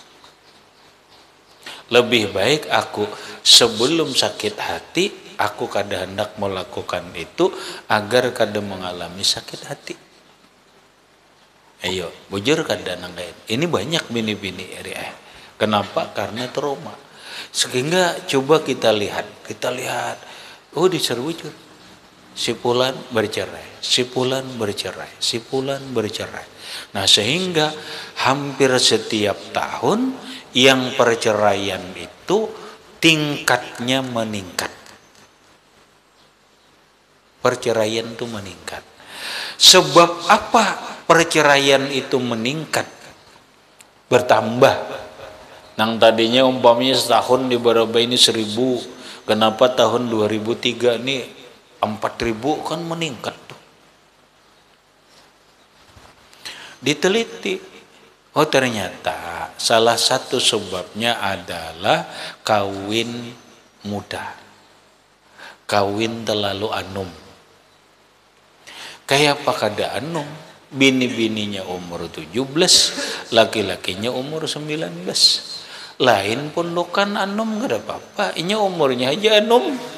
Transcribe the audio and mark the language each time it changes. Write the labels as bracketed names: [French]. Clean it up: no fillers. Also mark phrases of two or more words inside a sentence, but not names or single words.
[Indonesian] Lebih baik aku sebelum sakit hati, aku kada hendak melakukan itu agar kada mengalami sakit hati. [Banjar] Ayo, bujur kada nanggain. Ini banyak bini-bini Kenapa? [Indonesian] Karena trauma. Sehingga coba kita lihat, oh diseru bujur. Si Fulan bercerai, si Fulan bercerai, si Fulan bercerai. Nah sehingga hampir setiap tahun yang perceraian itu tingkatnya meningkat. Perceraian itu meningkat. Sebab apa perceraian itu meningkat? Bertambah. Nang tadinya umpamanya setahun di Baraba ini 1000, kenapa tahun 2003 ini 4000 kan meningkat tuh. Diteliti, oh ternyata salah satu sebabnya adalah kawin muda, kawin terlalu anum. [Banjar] Kayak apa kada anum? [Indonesian] Bini-bininya umur 17, laki-lakinya umur 19. [Banjar] Lain pondokan anum gak ada apa-apa, inya umurnya aja anum.